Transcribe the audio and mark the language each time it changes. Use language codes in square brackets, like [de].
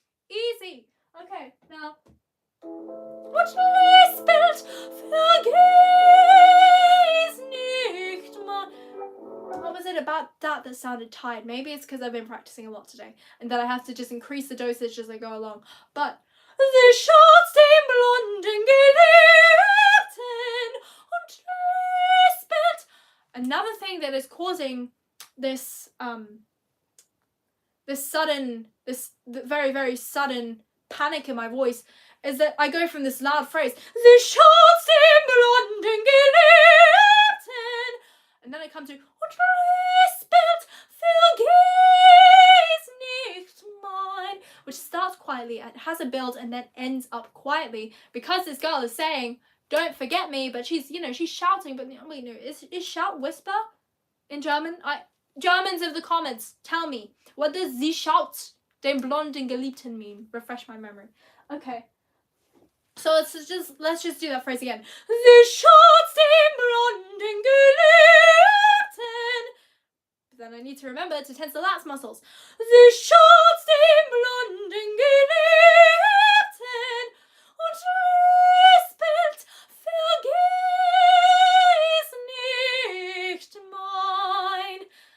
[en] Easy. Okay, now. [de] Und lispelt, vergiss nicht mal. [en] What was it about that sounded tired? Maybe it's because I've been practicing a lot today and that I have to just increase the dosage as I go along. [de] But sie schaut den blonden Geliebten und lispelt. [en] Another thing that is causing this very, very sudden panic in my voice is that I go from this loud phrase, [de] sie schaut den blonden Geliebten, [en] and then I come to, [de] und lispelt, vergiss nicht mein, [en] which starts quietly and has a build and then ends up quietly, because this girl is saying, don't forget me, but she's, you know, she's shouting, but wait, no, is shout whisper in German? Germans of the comments, tell me, what does [de] sie schaut den blonden Geliebten [en] mean? Refresh my memory. Okay. So let's just do that phrase again. [de] Sie schaut den blonden Geliebten. [en] But then I need to remember to tense the lats muscles. [de] Sie schaut den blonden Geliebten und lispelt, vergiss nicht mein.